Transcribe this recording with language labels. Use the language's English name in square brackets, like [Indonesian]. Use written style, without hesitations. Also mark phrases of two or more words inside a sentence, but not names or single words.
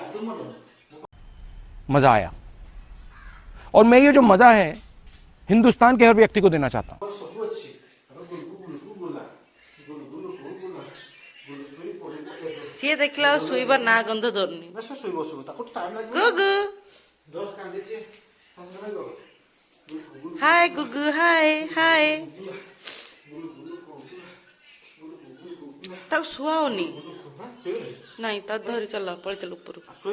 [Hindi] मजा आया और मैं ये जो मजा है हिंदुस्तान के हर व्यक्ति को देना चाहता हूं [Odia] ସିଏ ଦେଖିଲା ଆଉ ଶୋଇବା ନା ଗନ୍ଧ ଧରୁନି ଗୁଗୁ ହାय ଗୁଗୁ ହାୟ ହାୟ ତାକୁ ଶୁଆଉନି ନାଇଁ ତାକୁ ଧରି ଚାଲ ପଳେଇ ଚାଲ ଉପରକୁ